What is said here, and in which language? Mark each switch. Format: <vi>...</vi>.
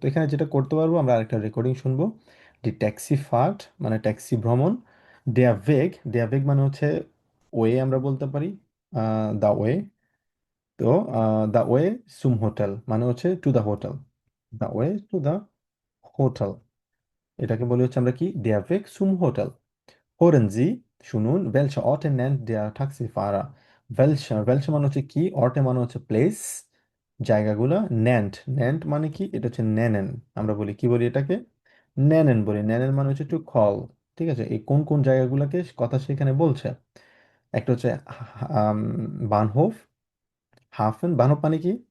<bn>তো এখানে যেটা করতে পারবো, আমরা আরেকটা রেকর্ডিং শুনবো। দি ট্যাক্সি ফার্ট মানে ট্যাক্সি ভ্রমণ, ডেয়াভেগ মানে হচ্ছে ওয়ে, আমরা বলতে পারি দা ওয়ে। তো দা ওয়ে সুম হোটেল মানে হচ্ছে to the hotel, the way to the hotel, এটাকে বলি হচ্ছে আমরা কি, ডেয়াভেগ সুম হোটেল।</bn> <de>Hören Sie,</de> <bn>শুনুন,</bn> <de>welche Orte nennt der Taxifahrer?</de> <bn>welche মানে হচ্ছে কি, Orte মানে হচ্ছে প্লেস, জায়গাগুলো, nennt মানে কি, এটা হচ্ছে নেনেন। আমরা বলি কি বলি এটাকে, নেনেন বলি। নেনেন মানে হচ্ছে টু কল। ঠিক আছে, এই কোন কোন জায়গাগুলোকে কথা সেখানে বলছে। একটা হচ্ছে বানহোফ, হাফেন। বানহোফ মানে কি?</bn>